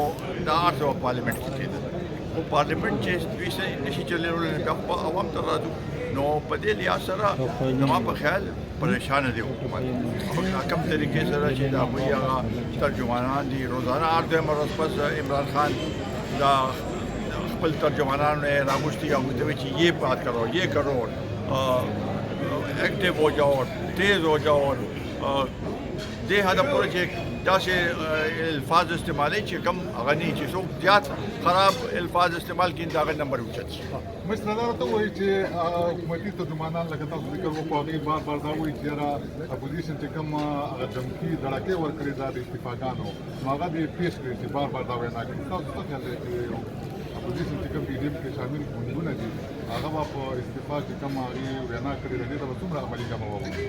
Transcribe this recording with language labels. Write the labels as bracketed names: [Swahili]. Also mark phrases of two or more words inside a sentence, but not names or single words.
[Pashto] دا هر څه پارلیمنٹ کې کېدل، خو پارلیمنٹ چې دوی صحیح نشي چلولی بیا خو عوام ته راځو، نو په دې لحاظ سره زما په خیال پریشانه دی حکومت، کم طریقې سره چې د هغوی هغه ترجمانان دي، روزانه هر دویمه ورځ پس عمران خان دا خپل ترجمانانو یې راغوښتي، هغوی ته وایي چې [Urdu] یہ بات کرو، یہ کرو، ایکٹیو ہو جاؤ، [Pashto] تیز ہو جاؤ، دې حده پورې چې داسې الفاظ استعمالوي چې کوم هغه نه چې څوک زیات خراب الفاظ استعمال کړي د هغه نمبر اوچت شي۔ مشر دا ته وایي چې حکومتي ترجمانان لکه تاسو ذکر وکړو، هغوی بار بار دا وایي چې یاره اپوزیشن چې کوم هغه دمکي دړکې ورکړې ده د استعفاګانو، نو هغه دې پیش کړي چې بار بار دا وینا کوي، تاسو څه خیال دی چې اپوزیشن چې کوم پی ډي ایم کې شامل ګوندونه دي هغه به په استعفا چې کوم هغې وینا کړې ده دې ته به څومره عملي ګامه واخلي؟